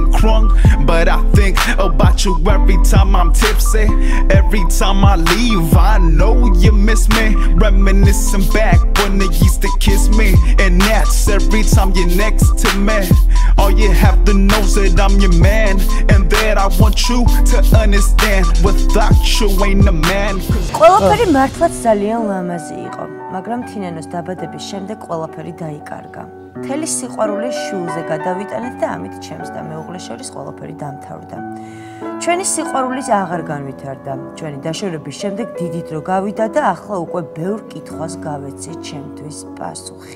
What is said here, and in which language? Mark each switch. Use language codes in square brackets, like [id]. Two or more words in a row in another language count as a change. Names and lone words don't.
[en] crunk but I think about you every time I'm tipsy every time I leave I know you miss me reminiscing back when they used to kiss me and that's every time you're next to me all you have to know is that I'm your man and that I want you to understand without you ain't a man [ka] ყველაფერი მართლაც ძალიან ლამაზი იყო მაგრამ თინენოს დაბადების შემდეგ ყველაფერი დაიკარგა. მთელი სიყვარული შულზე გადავიტანეთ და ამით ჩემს და მეუღლეს შორის ყველაფერი დამთავრდა. ჩვენი სიყვარულიც აღარ განვითარდა. ჩვენი დაშორების შემდეგ დიდი დრო გავიდა და ახლა უკვე ბევრ კითხვას გავეცით ჩემთვის პასუხი.